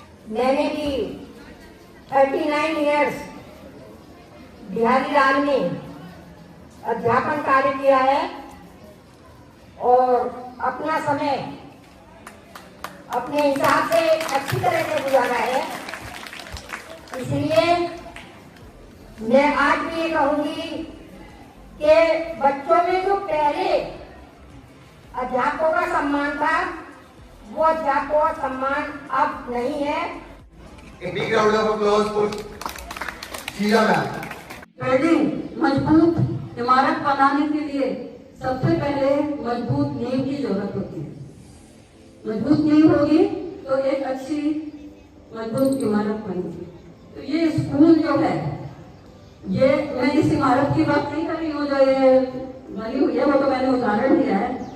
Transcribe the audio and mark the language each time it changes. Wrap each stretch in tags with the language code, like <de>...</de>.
<hi>मैंने भी 39 इयर्स बिहारी लाल में अध्यापन कार्य किया है और अपना समय अपने हिसाब से अच्छी तरह से गुजारा है। इसलिए मैं आज भी ये कहूंगी कि बच्चों में जो पहले अध्यापकों का सम्मान था, वो अध्यापकों का सम्मान अब नहीं है।</hi> <en>A big round of applause for Sheela ma'am.</en> <hi>Building मजबूत इमारत बनाने के लिए सबसे पहले मजबूत नींव की जरूरत होती है। मजबूत नींव होगी तो एक अच्छी मजबूत इमारत बनेगी। तो ये स्कूल जो है, ये मैं इस इमारत की बात नहीं कर रही हूँ जो ये बनी हुई है, वो तो मैंने उदाहरण दिया है।</hi>